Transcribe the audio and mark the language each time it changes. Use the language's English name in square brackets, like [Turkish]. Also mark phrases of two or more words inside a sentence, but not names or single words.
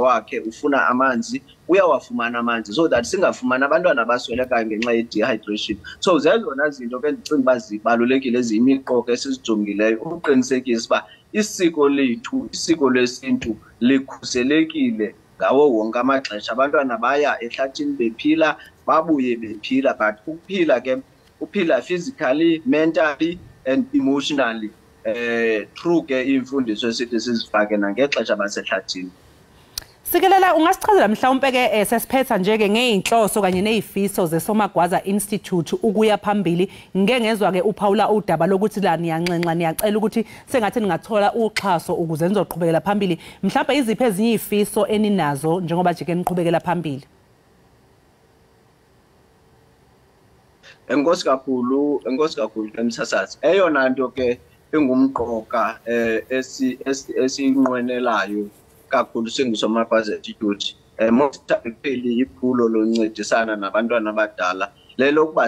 [Xhosa] wakhe ufuna amanzi uyawafumana amanzi [English] so that [Xhosa] singafumana abantwana abaswelekayo ngenxa ye-dehydration so zezona zinto ke ndicinga uba zibalulekile eziyimiqoka esizijongileyo ukuqinisekisa uba isiko lethu isiko lesintu likhuselekile ngawo wonke amaxesha abantwana baya ehlathini bephila babuye bephila but ukuphila ke uphila [English] physically mentally and emotionally through [Xhosa] ke imfundiso esithi sizifake nangexesha basehlathini. [Zulu] Sikelela ungasichazela mhlawumbe ke sesiphetha nje ke ngeinhloso kanye nezifiso zeSomakwazi Institute ukuya phambili ngeke ngezwa ke uPaula udaba lokuthi la niyanxenxa niyacela ukuthi sengathi ningathola uxhaso ukuze nizoqhubekela phambili mhlawumbe iziphi ezinye izifiso eninazo njengoba jike niqhubekela phambili? [Xhosa] Enkosi kakhulu emsasazi eyona nto ke engumqoka esiyinqwenelayo kakhulu sengiSomakwazi Institute mosipheli iphulo loncedisana nabantwana abadala lelo kuba